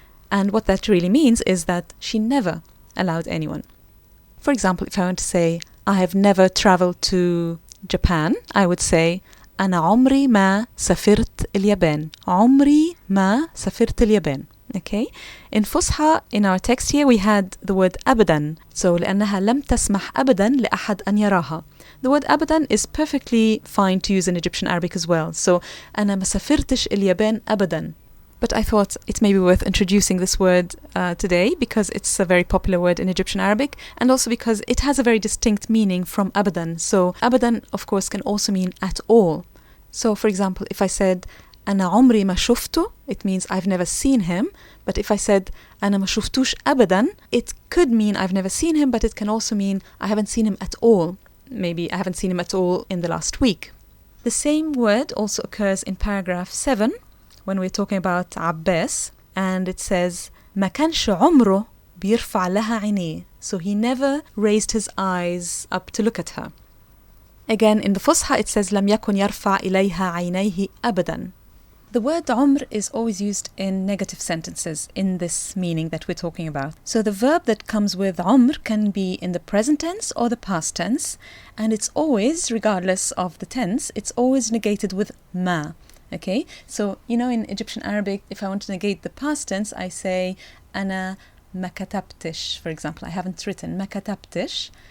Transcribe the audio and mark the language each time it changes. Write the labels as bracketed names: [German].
[English] And what that really means is that she never allowed anyone. For example, if I want to say I have never traveled to Japan, I would say [Arabic] أنا عمري ما سافرت اليابان. عمري ما سافرت اليابان. [English] Okay? In فصحى, in our text here, we had the word أبدا. So [Arabic] لأنها لم تسمح أبدا لأحد أن يراها. [English] The word أبدا is perfectly fine to use in Egyptian Arabic as well. So [Arabic] أنا ما سافرتش اليابان أبدا. [English] But I thought it may be worth introducing this word today because it's a very popular word in Egyptian Arabic, and also because it has a very distinct meaning from أبدا. So أبدا, of course, can also mean at all. So for example, if I said [Arabic] أنا عمري ما شفته, [English] it means I've never seen him. But if I said [Arabic] أنا ما شفتوش أبدا, [English] it could mean I've never seen him, but it can also mean I haven't seen him at all. Maybe I haven't seen him at all in the last week. The same word also occurs in paragraph 7 when we're talking about عباس, and it says [Arabic] ما كانش عمره بيرفع لها عينيه. [English] So he never raised his eyes up to look at her. Again, in the فصحى it says [Arabic] لم يكن يرفع إليها عينيه أبدا. [English] The word عمر is always used in negative sentences in this meaning that we're talking about. So the verb that comes with عمر can be in the present tense or the past tense, and it's always, regardless of the tense, it's always negated with ما. Okay, so you know in Egyptian Arabic, if I want to negate the past tense, I say [Arabic] أنا ما كتبتش, [English] for example, I haven't written [Arabic] ما كتبتش.